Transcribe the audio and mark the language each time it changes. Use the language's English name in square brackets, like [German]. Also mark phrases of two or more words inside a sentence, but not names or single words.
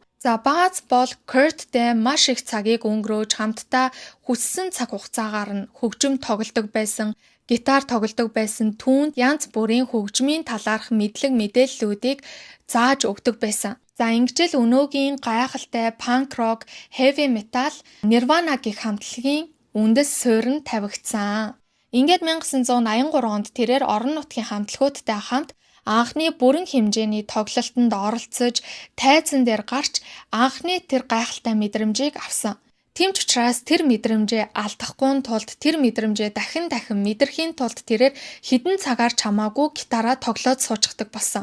[Mongolian] За Buzz бол Kurtтэй маш их цагийг өнгөрөөж хамтдаа хүссэн цаг хугацаагаар нь хөгжим тоглодог байсан. Гитар тоглодог байсан түүнд янз бүрийн хөгжмийн талаарх мэдлэг мэдээллүүдийг зааж өгдөг байсан. За ингэжэл өнөөгийн гайхалтай панк рок, [English] heavy metal, [Mongolian] Nirvana гэх хамтлагийн үндэс суурь нь тавигдсан. Ингээд 1983 онд тэрээр орон нутгийн хамтлагуудтай хамт анхны бүрэн хэмжээний тоглолтод оролцож, тайзан дээр гарч анхны тэр гайхалтай мэдрэмжийг авсан. Тэмч учраас тэр мэдрэмжээ алдахгүй тулд тэр мэдрэмжээ дахин мэдрэхийн тулд тэрээр хідэн цагаар чамаагүй гитараа тоглоод суучдаг болсон.